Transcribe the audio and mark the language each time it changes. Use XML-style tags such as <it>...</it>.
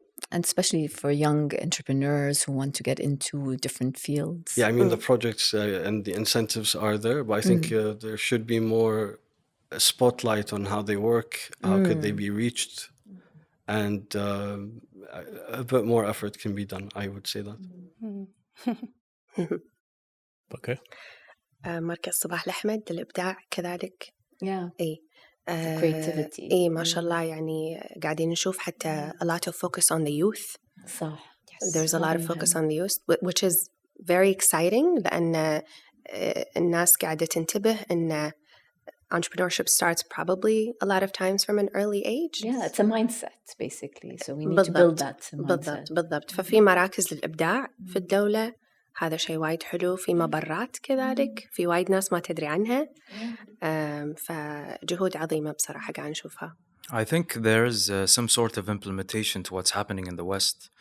<en>And especially for young entrepreneurs who want to get into different fields. Yeah, I mean the projects and the incentives are there, but I think there should be more spotlight on how they work, how could they be reached, and a bit more effort can be done. I would say that. Okay.</en> <ar>مركز صباح الأحمد للإبداع كذلك.</ar> <en>Yeah.</en> <ar>إيه.</ar> <en>Creativity.</en> <ar>إيه ما شاء الله, يعني قاعدين نشوف حتى</ar> <en>a lot of focus on the youth.</en> <ar>صح.</ar> <en>There's a lot of focus on the youth, which is very exciting</en> <ar>لأن الناس قاعدة تنتبه إن</ar> <en>entrepreneurship starts probably a lot of times from an early age. Yeah, it's a mindset basically. So we need to build that mindset.</en> <ar>بالضبط. ففي مراكز للإبداع في الدولة, هذا شيء وايد حلو. في مبرات كذلك, في وايد ناس ما تدري عنها. فجهود عظيمة بصراحة قاعد نشوفها.</ar> <en>I think there's some sort of implementation to what's happening in the West.</en>